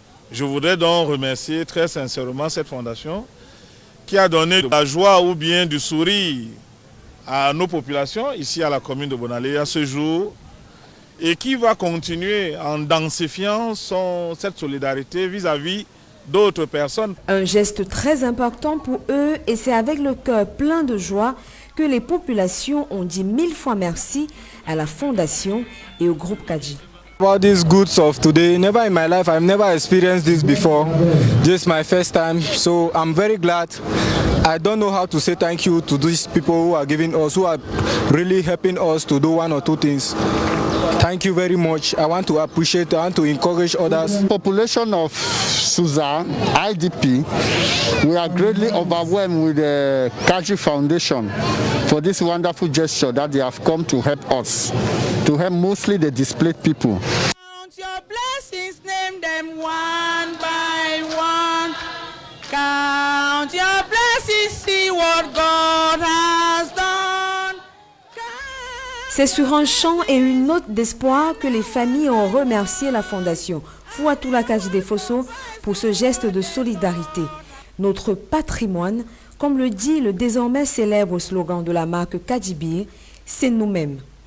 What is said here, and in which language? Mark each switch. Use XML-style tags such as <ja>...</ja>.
<fr>Je voudrais donc remercier très sincèrement cette fondation qui a donné de la joie ou bien du sourire à nos populations ici à la commune de Bonalé à ce jour, et qui va continuer en densifiant cette solidarité vis-à-vis d'autres personnes. Un geste très important pour eux, et c'est avec le cœur plein de joie que les populations ont dit 1000 fois merci à la Fondation et au groupe Kaji.</fr> <en>About these goods of today, never in my life, I've never experienced this before. This is my first time, so I'm very glad. I don't know how to say thank you to these people who are giving us, who are really helping us to do one or two things. Thank you very much. I want to appreciate, I want to encourage others. Population of Souza, IDP, we are greatly overwhelmed with the Kaji Foundation for this wonderful gesture that they have come to help us, to help mostly the displaced people. Count your blessings, name them one by one. Count your blessings, see what God has done.</en> <fr>C'est sur un chant et une note d'espoir que les familles ont remercié la Fondation Fouatoula Kajide Fosso pour ce geste de solidarité. Notre patrimoine, comme le dit le désormais célèbre slogan de la marque Kajibir, c'est nous-mêmes.</fr>